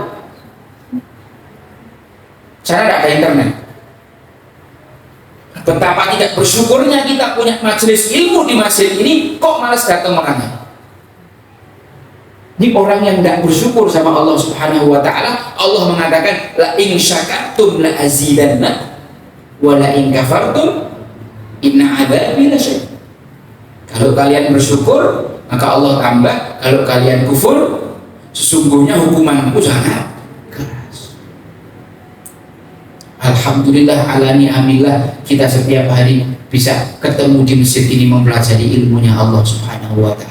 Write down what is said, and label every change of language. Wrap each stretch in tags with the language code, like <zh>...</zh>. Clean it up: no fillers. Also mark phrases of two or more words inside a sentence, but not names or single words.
<id>Sana tidak ada internet. Betapa tidak bersyukurnya kita punya majelis ilmu di masjid ini, kok malas datang orangnya. Ini orang yang tidak bersyukur sama Allah</id> <ar>سبحانه وتعالى. Allah mengatakan لئن شكرتم لأزيدن ولئن كفرتم إن عذابي لشديد.</ar> <id>Kalau kalian bersyukur maka Allah tambah, kalau kalian kufur sesungguhnya hukumanku sangat keras.</id> <ar>الحمد لله على نعم الله,</ar> <id>kita setiap hari bisa ketemu di masjid ini mempelajari ilmunya Allah</id> <ar>سبحانه وتعالى.</ar>